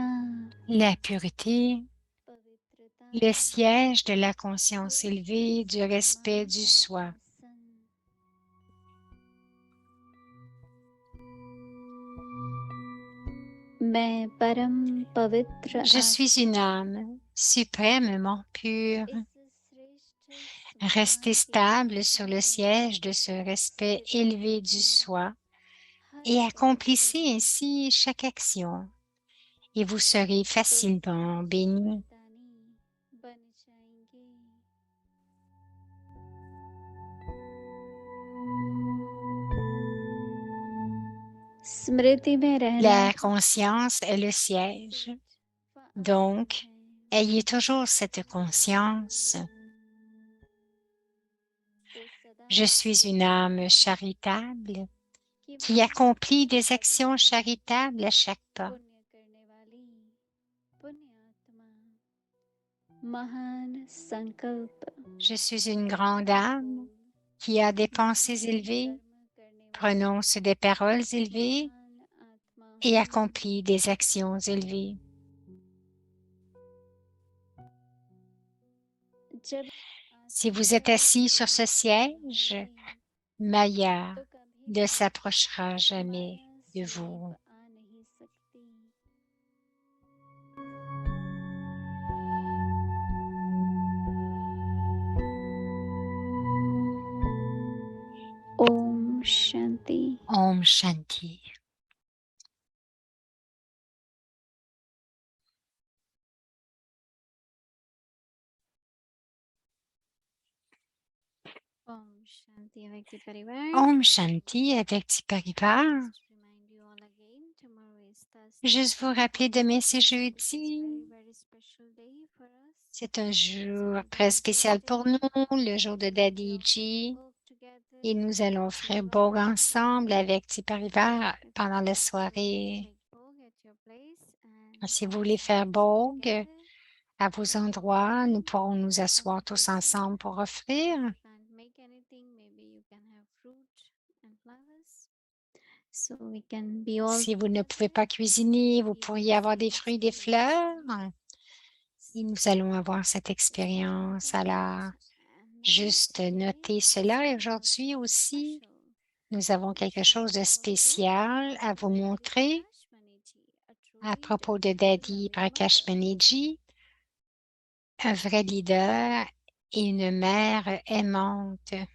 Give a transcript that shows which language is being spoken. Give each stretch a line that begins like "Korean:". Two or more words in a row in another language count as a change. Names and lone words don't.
French: La pureté, le siège de la conscience élevée, du respect du soi.
Hindi: मैं परम पवित्र
French: Je suis une âme suprêmement pure. Restez stable sur le siège de ce respect élevé du soi et accomplissez ainsi chaque action et vous serez facilement béni.
Hindi: स्मृति में रहना
French: La conscience est le siège. Donc, ayez toujours cette conscience. Je suis une âme charitable qui accomplit des actions charitables à chaque pas.
Hindi: महान संकल्प
French: Je suis une grande âme qui a des pensées élevées, prononce des paroles élevées et accomplit des actions élevées.
Hindi: जब
French: Si vous êtes assis sur ce siège, Maya ne s'approchera jamais de vous.
Hindi: आ नहीं सकती ओम शांति ओम शांति. ओम शांति व्यक्ति परिवार ओम शांति
French: avec Tiparivar.
English: remind you all again tomorrow is Thursday.
French: Juste vous rappeler, demain c'est
English: It's a
French: jeudi.
English: very special day for us.
French: C'est un jour très spécial pour nous, le jour de Daddy G.
English: Work together.
French: Et nous allons faire Bog ensemble avec Tiparivar pendant la soirée.
English: Take Bog at your place and
French: Si vous voulez faire
English: sit
French: Bog
English: together.
French: à vos endroits, nous pourrons nous asseoir tous ensemble pour offrir.
English: If you can't make anything, maybe you can have fruit and flowers. So we can be all
French: Si vous ne pouvez
English: together.
French: pas cuisiner, vous pourriez avoir des fruits et des fleurs. Et nous allons avoir cette expérience. Alors, juste notez cela. Et aujourd'hui aussi, nous avons quelque chose de spécial à vous montrer à propos de Daddy Prakash Banerjee, un vrai leader et une mère aimante.